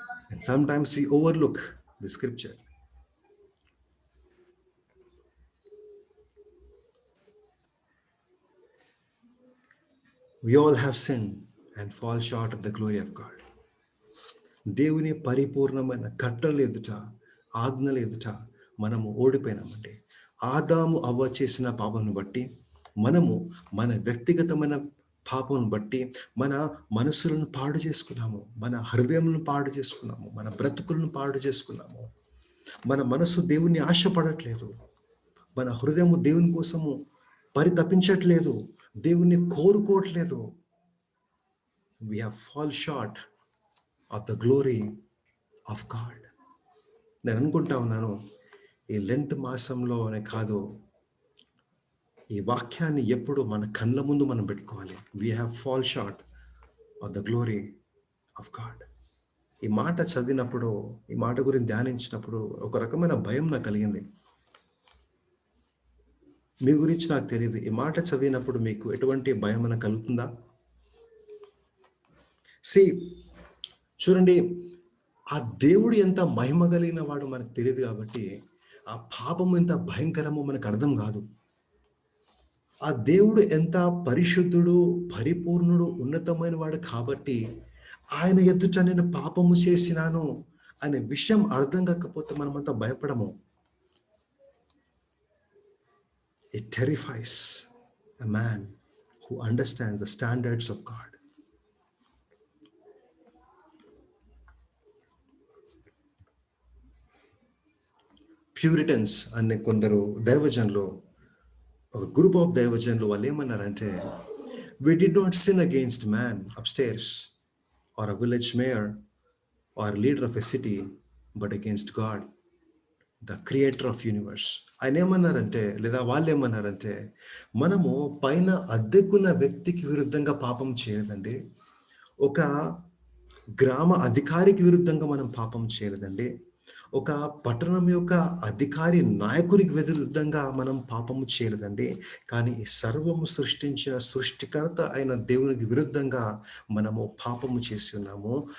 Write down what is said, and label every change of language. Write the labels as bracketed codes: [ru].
[en] And sometimes we overlook the scripture. We all have sinned and fall short of the glory of God. [te] దేవుని పరిపూర్ణమైన కట్టడల ఎదుట, ఆజ్ఞల ఎదుట మనము ఓడిపోయినామండి. ఆదాము అవ్వ చేసిన పాపను బట్టి, మనము మన వ్యక్తిగతమైన పాపం బట్టి మన మనసులను పాడు చేసుకున్నాము, మన హృదయములను పాడు చేసుకున్నాము, మన బ్రతుకులను పాడు చేసుకున్నాము. మన మనసు దేవుని ఆశపడట్లేదు, మన హృదయము దేవుని కోసము పరితపించట్లేదు, దేవుని కోరుకోవట్లేదు. [en] We have fall short of the glory of God. [te] నేను అనుకుంటా ఉన్నాను, ఈ లెంట్ మాసంలోనే కాదు, ఈ వాక్యాన్ని ఎప్పుడు మన కళ్ళ ముందు మనం పెట్టుకోవాలి. [en] We have fall short of the glory of God. [te] ఈ మాట చదివినప్పుడు, ఈ మాట గురించి ధ్యానించినప్పుడు ఒక రకమైన భయం నాకు కలిగింది. మీ గురించి నాకు తెలియదు, ఈ మాట చదివినప్పుడు మీకు ఎటువంటి భయం కలుగుతుందా? [en] See, [te] చూడండి, ఆ దేవుడు ఎంత మహిమ కలిగిన వాడు మనకు తెలియదు కాబట్టి ఆ పాపం ఎంత భయంకరమో మనకు అర్థం కాదు. ఆ దేవుడు ఎంత పరిశుద్ధుడు, పరిపూర్ణుడు, ఉన్నతమైన వాడు కాబట్టి ఆయన ఎదుట నేను పాపము చేసినాను అనే విషయం అర్థం కాకపోతే మనమంతా భయపడము. [en] It terrifies a man who understands the standards of God. [te] Puritans అనే కొందరు దైవజనులు, ఒక గ్రూప్ ఆఫ్ దైవజనులు వాళ్ళు ఏమన్నారంటే, [en] we did not sin against man upstairs or a village mayor or leader of a city but against God, the creator of universe. [te] ఆయన ఏమన్నారంటే, లేదా వాళ్ళు ఏమన్నారంటే, మనము పైన అద్దెకున్న వ్యక్తికి విరుద్ధంగా పాపం చేయలేదండి, ఒక గ్రామ అధికారికి విరుద్ధంగా మనం పాపం చేయలేదండి, ఒక పట్టణం యొక్క అధికారి నాయకునికి విరుద్ధంగా మనం పాపము చేయలేదండి, కానీ సర్వము సృష్టించిన సృష్టికర్త అయిన దేవునికి విరుద్ధంగా మనము పాపము చేసి ఉన్నాము.